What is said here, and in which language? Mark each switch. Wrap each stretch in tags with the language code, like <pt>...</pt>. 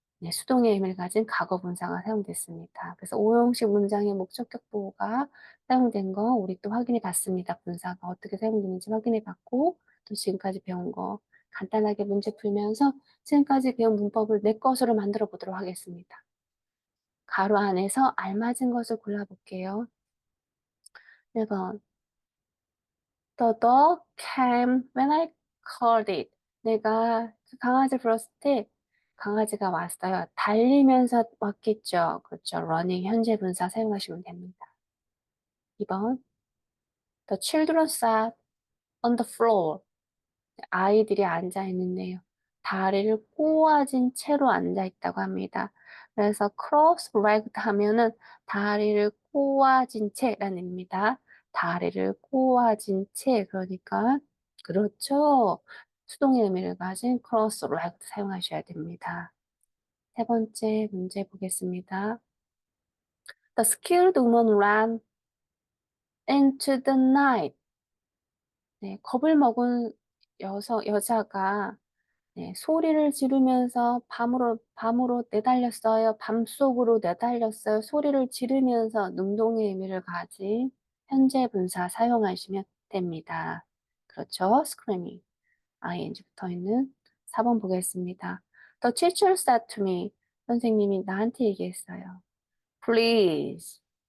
<ko>네, 수동의 의미를 가진 과거 분사가 사용됐습니다. 그래서 오형식 문장의 목적격 보호가 사용된 거 우리 또 확인해 봤습니다. 분사가 어떻게 사용되는지 확인해 봤고 또 지금까지 배운 거 간단하게 문제 풀면서 지금까지 배운 문법을 내 것으로 만들어 보도록 하겠습니다. 가로 안에서 알맞은 것을 골라볼게요. 1번</ko> <en>The dog came when I called it.</en> <ko>내가 그 강아지를 불렀을 때 강아지가 왔어요. 달리면서 왔겠죠. 그렇죠. running 현재 분사 사용하시면 됩니다. 2번</ko> <en>The children sat on the floor.</en> <ko>아이들이 앉아 있는데요. 다리를 꼬아진 채로 앉아 있다고 합니다. 그래서 cross-legged 하면은 다리를 꼬아진 채라는 의미입니다. 다리를 꼬아진 채, 그러니까 그렇죠. 수동의 의미를 가진 cross-legged 사용하셔야 됩니다. 세 번째 문제 보겠습니다.</ko> <en>The skilled woman ran into the night.</en> <ko>네, 겁을 먹은 여자가 네, 소리를 지르면서 밤으로 내달렸어요. 밤속으로 내달렸어요. 소리를 지르면서 능동의 의미를 가진 현재 분사 사용하시면 됩니다. 그렇죠? screaming, ing 붙어 있는 4번 보겠습니다.</ko> <en>The teacher said to me.</en> <ko>선생님이 나한테 얘기했어요.</ko> <en>Please,</en>